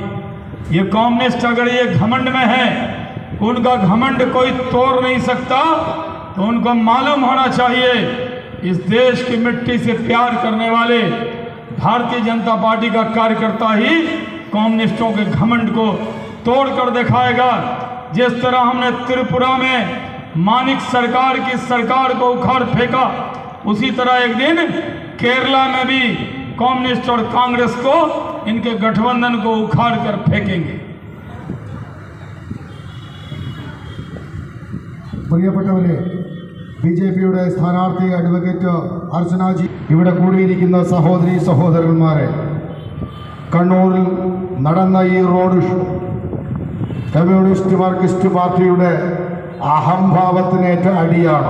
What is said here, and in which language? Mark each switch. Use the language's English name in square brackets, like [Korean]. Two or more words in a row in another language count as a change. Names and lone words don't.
[Hindi] ये कम्युनिस्ट अगर ये घमंड में है, उनका घमंड कोई तोड़ नहीं सकता, तो उनको मालूम होना चाहिए इस देश की मिट्टी से प्यार करने वाले भारतीय जनता पार्टी का कार्यकर्ता ही कम्युनिस्टों के घमंड को तोड़ कर दिखाएगा। जिस तरह हमने त्रिपुरा में मानिक सरकार की सरकार को उखाड़ फेंका, उसी तरह एक दिन केरला में भी कम्युनिस्ट और कांग्रेस को, इनके गठबंधन को उखाड़ कर फेंकेंगे। [Malayalam] പ്രിയപ്പെട്ടവരെ, ബിജെപിയുടെ സ്ഥാനാർത്ഥി അഡ്വക്കേറ്റ് അർച്ചനാജി, ഇവിടെ കൂടിയിരിക്കുന്ന സഹോദരി സഹോദരന്മാരെ, കണ്ണൂരിൽ നടന്ന ഈ [English] road show [Malayalam] കമ്മ്യൂണിസ്റ്റ് മാർക്സിസ്റ്റ് പാർട്ടിയുടെ അഹംഭാവത്തിനേറ്റ അടിയാണ്.